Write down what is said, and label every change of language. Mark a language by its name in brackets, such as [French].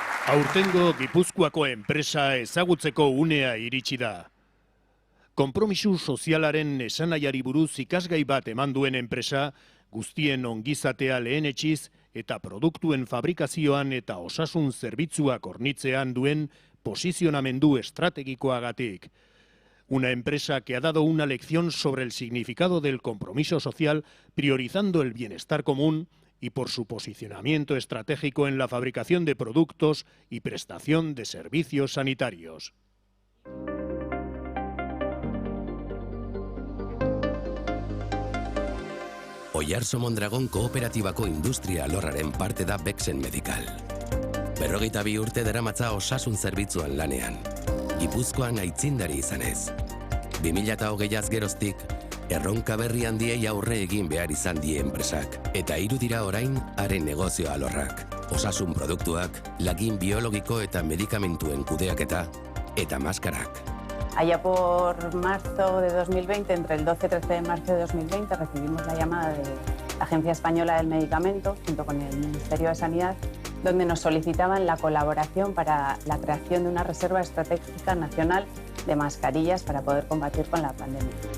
[Basque] Aurtengo Gipuzkoako enpresa ezagutzeko unea iritsi da. Konpromisu sozialaren esanaiari buruz ikasgai bat eman duen enpresa, guztien ongizatea lehenetsiz eta produktuen fabrikazioan eta osasun zerbitzuak hornitzean duen posizionamendu estrategikoagatik. [Spanish] Una empresa que ha dado una lección sobre el significado del compromiso social, priorizando el bienestar común y por su posicionamiento estratégico en la fabricación de productos y prestación de servicios sanitarios. [Basque] Oiarso Mondragon kooperatibako industria alorraren parte da Bexen Medical. 42 urte daramatza osasun zerbitzuan lanean. Gipuzkoan aitzindari izanez. 2020az geroztik, erronka berri handiei aurre egin behar izan die enpresak. Eta 3 dira orain, haren negozio alorrak. Osasun produktuak, lagin biologiko eta medikamentuen kudeaketa, eta maskarak. [Spanish] Allá por marzo de 2020, entre el 12 y 13 de marzo de 2020, recibimos la llamada de la Agencia Española del Medicamento, junto con el Ministerio de Sanidad, donde nos solicitaban la colaboración para la creación de una reserva estratégica nacional de mascarillas para poder combatir con la pandemia.